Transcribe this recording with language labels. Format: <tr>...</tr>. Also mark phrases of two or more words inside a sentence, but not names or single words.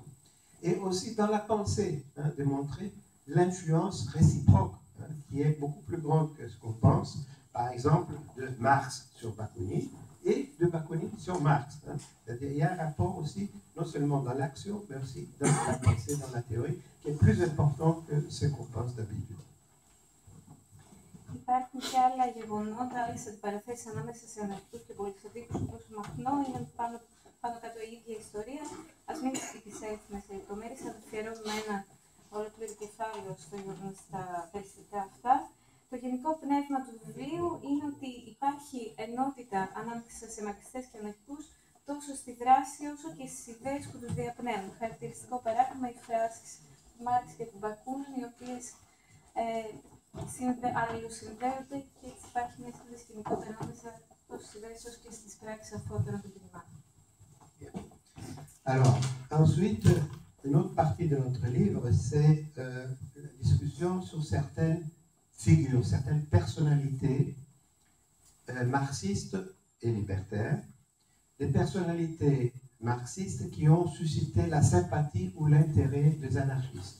<fr>Et aussi dans la pensée, hein, de montrer l'influence réciproque, hein, qui est beaucoup plus grande que ce qu'on pense, par exemple, de Marx sur Bakounine et de Bakounine sur Marx. Hein. C'est-à-dire, il y a un rapport aussi, non seulement dans l'action, mais aussi dans la pensée, dans la théorie, qui est plus important que ce qu'on pense d'habitude.</fr> <el>Υπάρχουν και άλλα γεγονότα, άλλες αντιπαραθέσεις ανάμεσα σε αναρχικούς και πολιτιστικούς όπως Μαχνό, είναι πάνω κάτω η ίδια ιστορία. Ας μην επισέλθουμε σε λεπτομέρειες, θα αφιερώνουμε ένα ολόκληρο κεφάλαιο στα περιστατικά αυτά. Το γενικό πνεύμα του βιβλίου είναι ότι υπάρχει ενότητα ανάμεσα σε μαρξιστές και αναρχικούς τόσο στη δράση όσο και στις ιδέες που τους διαπνέουν. Χαρακτηριστικό παράδειγμα οι φράσεις του Μάρξ και του Μπακούνιν, οι οποίες αλληλοσυνδέονται και έτσι υπάρχει μια σύνδεση γενικότερα ανάμεσα τόσο στις ιδέες όσο και στις πράξεις αφότερων των κινημάτων.</el> <fr>Alors, ensuite, une autre partie de notre livre, c'est la discussion sur certaines figures, certaines personnalités marxistes et libertaires, des personnalités marxistes qui ont suscité la sympathie ou l'intérêt des anarchistes.</fr>